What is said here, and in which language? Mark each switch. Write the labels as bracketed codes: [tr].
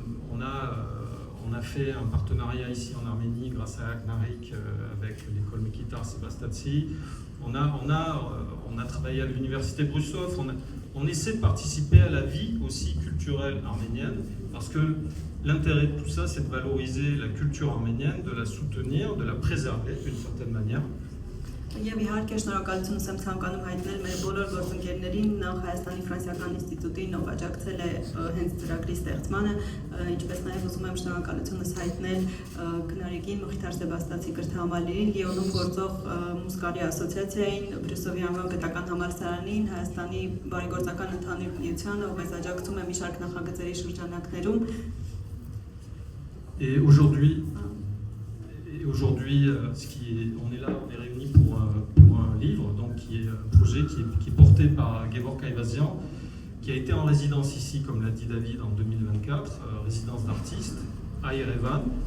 [fr] On a fait un partenariat ici en Arménie grâce à CNARIC avec l'école Mekitar Sebastatsi. On a travaillé à l'université Brusov. On essaie de participer à la vie aussi culturelle arménienne parce que l'intérêt de tout ça, c'est de valoriser la culture arménienne, de la soutenir, de la préserver d'une certaine manière. [hy] Եվ իհարկե շնորհակալություն եմ ցանկանում հայտնել մեր բոլոր գործընկերներին, նախ Հայաստանի ֆրանսիական ինստիտուտին, ով աջակցել է հենց ծրագրի ստեղծմանը, ինչպես նաև ուզում եմ շնորհակալությունս հայտնել Քնարիկին, Մխիթար Սեբաստացի կրթահամալիրին, Լիոնում գործող Մուսկարի ասոցիացիային, Բրյուսովի անվան գիտական համալսարանին, Հայաստանի բարեգործական ընդհանուր միությանը, ով մեզ աջակցում է մի շարք նախագծերի շրջանակներում։ [fr] Et aujourd'hui, on est là, on est réunis pour un livre, donc qui est un projet qui est porté par Gevorg Ayvazyan, qui a été en résidence ici, comme l'a dit David, en 2024, résidence d'artiste à Yerevan.